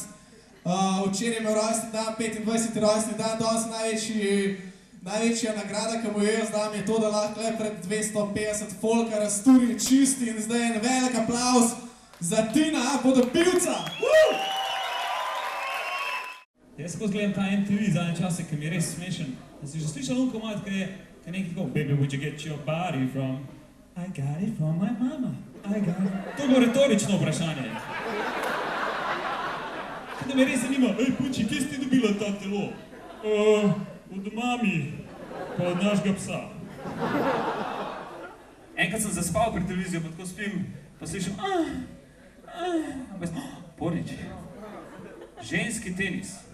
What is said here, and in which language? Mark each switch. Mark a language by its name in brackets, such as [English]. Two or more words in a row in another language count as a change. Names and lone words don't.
[Slovenian] Včeraj je imel rojstni dan, 25. rojstni dan, danes največja nagrada, ki mu jo jaz dam, je to, da lahko le pred 250 folka razturi čisti in zdaj en velik aplavz za Tina Vodopivca. Jaz skozi gledam ta MTV zadnje čase, ki mi je res smešen. Da si že slišal on komad, ki je nekaj tako, [English] baby, would you get your body from? I got it from my mama. I got it. [Slovenian] To je bilo retorično vprašanje. Da me res zanima, ej, puči, kje si ti dobila ta telo? Od mami, pa od našega psa. Enkrat sem zaspal pri televizijo, pa tako spim, pa slišim, Porič, ženski tenis.